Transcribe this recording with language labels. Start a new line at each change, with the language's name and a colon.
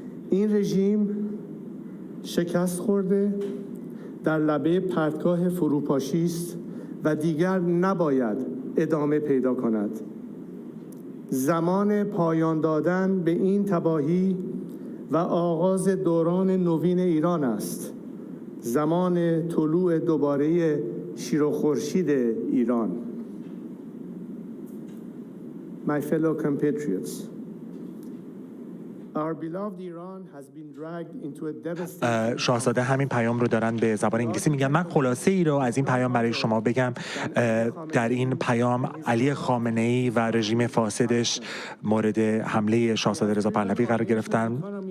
Persian: این رژیم شکست خورده، در لبه پرتگاه فروپاشی است و دیگر نباید ادامه پیدا کند. زمان پایان دادن به این تباهی و آغاز دوران نوین ایران است. زمان طلوع دوباره شیر و خورشید ایران.
English: My fellow compatriots, our beloved Iran has been dragged into a devastating.
Persian: شاهزاده همین پیام رو دارن به زبان انگلیسی میگن. من خلاصه ای رو از این پیام برای شما بگم. در این پیام علی خامنه‌ای و رژیم فاسدش مورد حمله شاهزاده رضا پهلوی قرار گرفتن.